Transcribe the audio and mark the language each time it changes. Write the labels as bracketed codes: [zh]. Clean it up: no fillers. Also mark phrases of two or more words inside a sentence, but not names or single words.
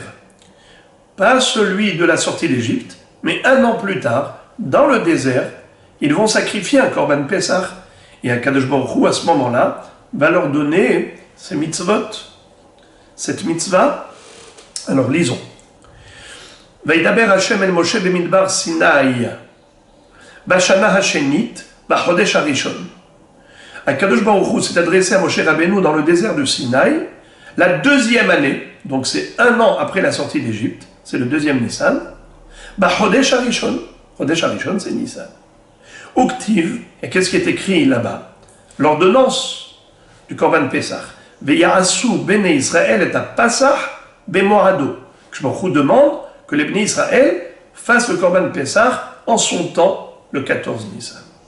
[fr] Pas celui de la sortie d'Égypte, mais un an plus tard, dans le désert, ils vont sacrifier un [he] קרבן פסח. [fr] Et [he] הקדוש ברוך הוא, [fr] à ce moment-là, va leur donner ces mitzvot. Cette mitzvah, alors lisons. [he] וידבר ה' אל משה במדבר סיני בשנה השנית בחדש הראשון. הקדוש ברוך הוא [fr] s'est adressé à Moshe Rabbeinu dans le désert de Sinaï, la deuxième année, donc c'est un an après la sortie d'Égypte, c'est le deuxième Nissan, [he] בחדש הראשון. חדש הראשון, [fr] c'est Nissan. Uktiv, et qu'est-ce qui est écrit là-bas? L'ordonnance du [he] קרבן פסח. ויעשו בני ישראל את הפסח במועדו. [fr] Que [he] ברוך הוא [fr] demande que les Bnei Israël fassent le [he] קרבן פסח [fr] en son temps, le 14 Nissan.